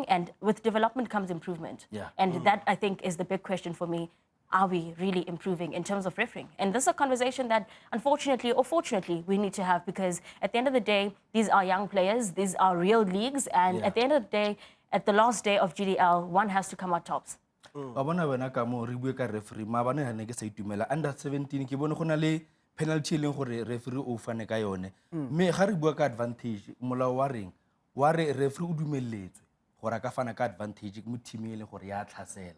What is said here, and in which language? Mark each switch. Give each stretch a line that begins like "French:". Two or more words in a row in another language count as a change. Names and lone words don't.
English: And with development comes improvement. And that, I think, is the big question for me. Are we really improving in terms of refereeing? And this is a conversation that, unfortunately or fortunately, we need to have because at the end of the day, these are young players, these are real leagues, and at the end of the day, at the last day of GDL, one has to come out tops.
Tswana: wa bona wena ka mo re bue ka referee ma bana ha ne ke sa itumela under 17 ke bone go na le penalty e leng gore referee o fane ka yone mme ga re bua ka advantage molao wa reng wa re referee o dumelletswe gore ka fana ka advantage mo team e le gore ya tlhasela